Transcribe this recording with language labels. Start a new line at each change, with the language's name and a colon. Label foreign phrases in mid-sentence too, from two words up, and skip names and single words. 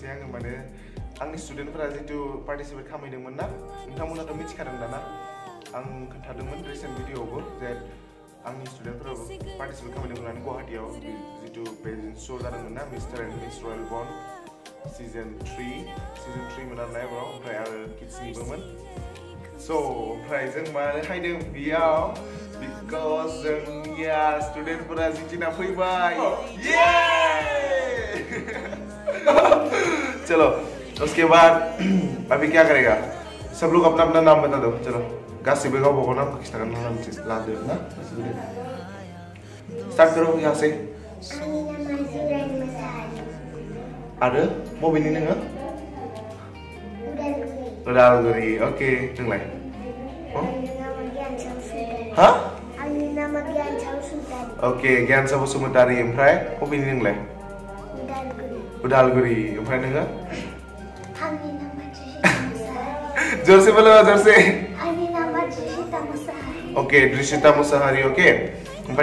Bodo: आङो माने आंनि स्टुडेन्टफोरा जितु पार्टिसिपेट खालामहैदोंमोन ना नोंथांमोनाथ' मिथिखादों दाना आं खोन्थादोंमोन
English: recent video
Bodo: जे आंनि स्टुडेन्टफोराबो पार्टिसिपेट खालामदोंमोन गुवाहाटीआव जितु
English: pageant show'
Bodo: जादोंमोन ना मिस्टार एन्ड मिस रयेल बन्ड सिजन 3 मोन आरोना एबाराव ओमफ्राय आरो किड्सनिबोमोन स' ओमफ्राय जों मानो हायदों बेयाव बिकज जोंनिया स्टुडेन्टफोरा जितिना फैबाय
Hindi: चलो उसके बाद अभी क्या करेगा सब लोग अपना अपना नाम बता दो चलो
Bodo: गासिबो गावबा गाव नामखौ खिन्थागोन लादो ना
Hindi: स्टार्ट करो यहाँ से
Bodo: आरो बबेनि नोङो उदालगुरि ओके नोंलाय हा ओके ज्ञानसा बसुमतारी ओमफ्राय बबेनि नोंलाय उदालगुरि ओमफ्राय नोङो
Hindi: जोरसे बोलो जोरसे
Bodo: ओके दृश्यता मुसाहारि ओके ओमफ्राय